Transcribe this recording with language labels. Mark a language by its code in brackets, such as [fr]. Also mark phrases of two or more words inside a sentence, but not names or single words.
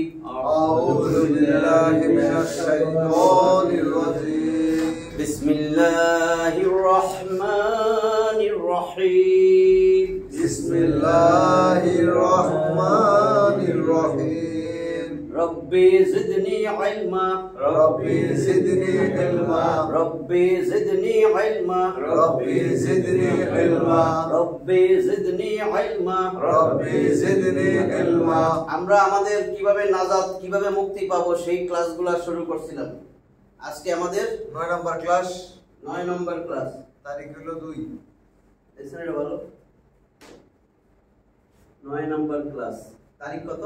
[ar] أعوذ بالله من الشيطان الرجيم. بسم الله الرحمن الرحيم. بسم الله الرحمن الرحيم. رب زدني علما. رب زدني علما. رب زدني علما. رب زدني علما. رب زدني علما. رب زدني علما. [bn] আমরা আমাদের কিভাবে নাজাত কিভাবে মুক্তি পাবো সেই ক্লাসগুলো শুরু করছিলাম। আজকে আমাদের 9 নম্বর ক্লাস, 9 নম্বর ক্লাস। তারিখ হলো 2। এখানে বলো 9 নম্বর ক্লাস। তারিখ কত?